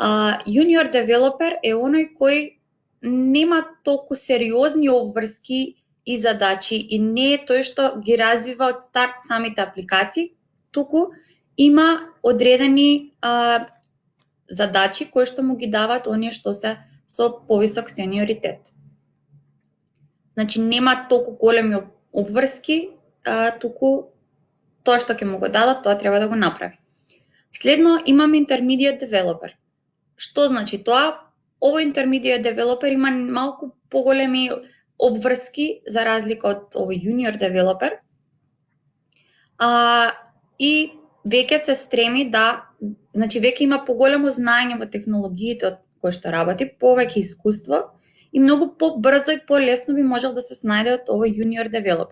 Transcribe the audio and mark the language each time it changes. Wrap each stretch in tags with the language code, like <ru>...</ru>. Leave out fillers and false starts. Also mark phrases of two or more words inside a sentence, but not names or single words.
<mk>Јуниор девелопер е оној кој нема толку сериозни обврски и задачи и не е тој што ги развива од старт самите апликации, туку има одредени задачи кои што му ги даваат оние што се со повисок сениоритет. Значи нема толку големи обврски, туку тоа што ќе му го дадат, тоа треба да го направи. Следно имаме</mk> <en>intermediate developer.</en> <mk>Што значи тоа? Овој</mk> <en>intermediate developer</en> <mk>има малку поголеми обврски за разлика од овој</mk> <en>junior developer.</en> <mk>И веќе се стреми да, значи веќе има поголемо знаење во технологиите од кои што работи, повеќе искуство и многу побрзо и полесно би можел да се снајде од овој</mk> <en>junior developer.</en>